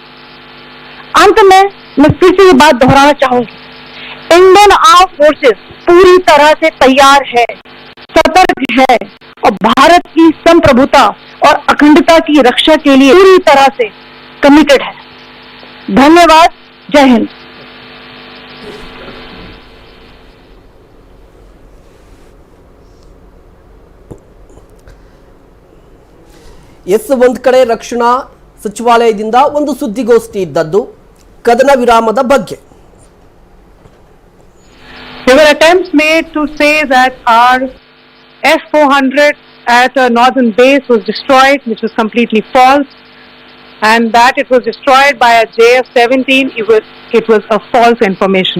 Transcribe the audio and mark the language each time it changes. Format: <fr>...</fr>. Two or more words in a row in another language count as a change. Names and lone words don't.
<hi>अंत में मैं फिर से ये बात दोहराना चाहूंगी,</hi> <en>Indian arm forces</en> <hi>पूरी तरह से तैयार है, सतर्क है और भारत की संप्रभुता और अखंडता की रक्षा के लिए पूरी तरह से कमिटेड है। धन्यवाद। जय हिंद।</hi> <kn>ಎಸ್, ಒಂದು ಕಡೆ ರಕ್ಷಣಾ ಸಚಿವಾಲಯದಿಂದ ಒಂದು ಸುದ್ದಿಗೋಷ್ಠಿ ಇದ್ದದ್ದು ಕದನ ವಿರಾಮದ ಬಗ್ಗೆ.</kn> <en>There were attempts made to say that our F-400 at a northern base was destroyed, which was completely false, and that it was destroyed by a JF-17, it was a false information.</en>